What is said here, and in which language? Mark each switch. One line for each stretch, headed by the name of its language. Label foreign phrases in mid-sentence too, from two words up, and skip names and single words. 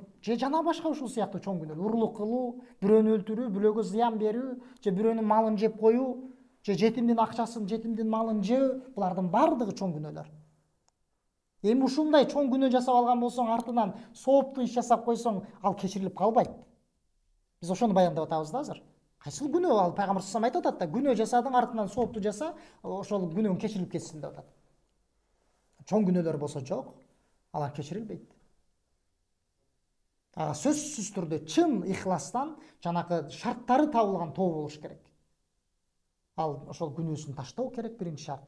Kyrgyz: Же жана башка ушул сыяктуу чоң күнөөлөр. Урлук кылуу, бирөөнү өлтүрүү, бирөөгө зыян берүү, же бирөөнүн малын жеп коюу, же жетимдин акчасын, жетимдин малын жөө, булардын бардыгы чоң күнөөлөр. Эми ушундай чоң күнөө жасап алган болсоң, артынан сооптуу иш жасап койсоң, ал кечирилип калбайт. Биз ошону баяндап атабыз да азыр. Кайсыл күнөө? Ал пайгамбар
Arabic: صلى الله عليه وسلم
Kyrgyz: айтып атат да, күнөө жасадың, артынан сооптуу жаса, ошол күнөөң кечирилип кетсин деп атат. Чоң күнөөлөр болсо жок, алар кечирилбейт. Сөзсүз түрдө чын ихластан жанакы шарттары табылган тобо болуш керек. Ал ошол күнөөсүн таштоо керек биринчи шарты.